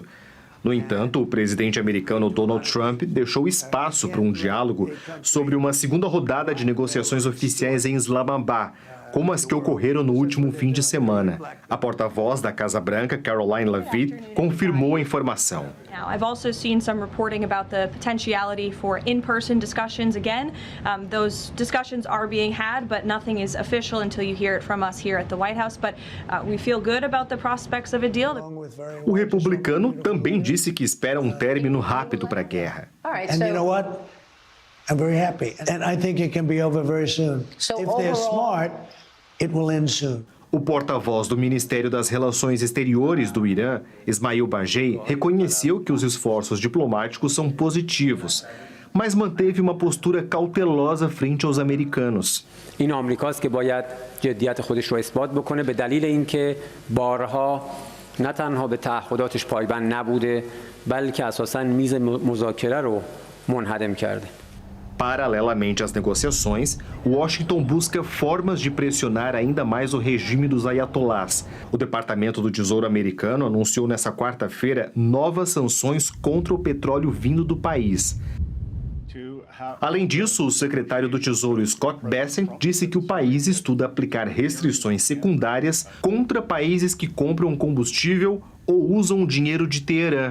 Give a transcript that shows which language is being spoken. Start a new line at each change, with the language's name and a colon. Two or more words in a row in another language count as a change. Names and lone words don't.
Portuguese: No entanto, o presidente americano Donald Trump deixou espaço para um diálogo sobre uma segunda rodada de negociações oficiais em Islamabad, como as que ocorreram no último fim de semana. A porta-voz da Casa Branca, Caroline Leavitt, confirmou a informação.
English: I've also seen some reporting about the potentiality for in-person discussions again. Those discussions are being had, but nothing is official until you hear it from us here at the White House. But we feel good about the prospects of a deal.
Portuguese: O republicano também disse que espera um término rápido para a guerra.
English: And you know what? I'm very happy, and I think it can be over very soon. If they're smart, it will end soon.
Portuguese: O porta-voz do Ministério das Relações Exteriores do Irã, Ismail Bajei, reconheceu que os esforços diplomáticos são positivos, mas manteve uma postura cautelosa frente aos americanos.
Persian: این آمریکاست که باید جدیت خودش رو اثبات بکنه به دلیل اینکه بارها نه تنها به تعهداتش پایبند نبوده بلکه اساساً میز مذاکره رو منهدم کرده.
Portuguese: Paralelamente às negociações, Washington busca formas de pressionar ainda mais o regime dos ayatollahs. O Departamento do Tesouro americano anunciou nesta quarta-feira novas sanções contra o petróleo vindo do país. Além disso, o secretário do Tesouro Scott Bessent disse que o país estuda aplicar restrições secundárias contra países que compram combustível ou usam o dinheiro de Teherã.